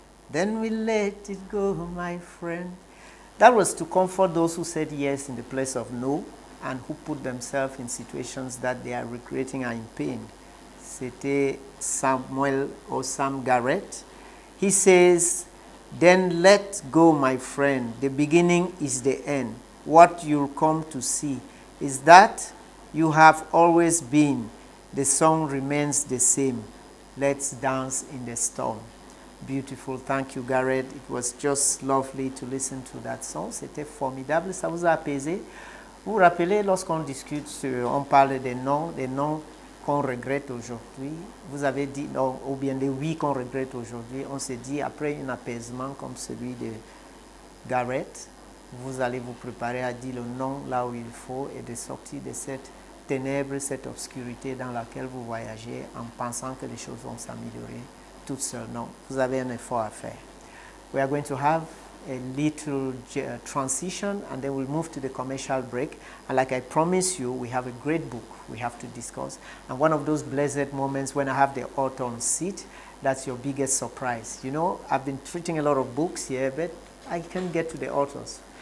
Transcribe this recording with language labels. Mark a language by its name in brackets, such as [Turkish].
[English] Then we let it go, my friend. That was to comfort those who said yes in the place of no and who put themselves in situations that they are regretting and in pain. [French] C'était Samuel or Sam Garrett. [English] He says, then let go, my friend. The beginning is the end. What you'll come to see is that you have always been. The song remains the same. Let's dance in the storm. Beautiful. Thank you, Garrett. It was just lovely to listen to that song. [French] C'était formidable. Ça vous a apaisé. Vous vous rappelez, lorsqu'on discute, on parle des noms qu'on regrette aujourd'hui. Vous avez dit non, ou bien des oui qu'on regrette aujourd'hui. On s'est dit, après un apaisement comme celui de Garrett, vous allez vous préparer à dire le non là où il faut et de sortir de cette ténèbre, cette obscurité dans laquelle vous voyagez en pensant que les choses vont s'améliorer toutes seules. Non, vous avez un effort à faire. [English] We are going to have a little transition and then we'll move to the commercial break. And like I promised you, we have a great book we have to discuss. And one of those blessed moments when I have the author on seat, that's your biggest surprise. You know, I've been treating a lot of books here, but I can't get to the authors.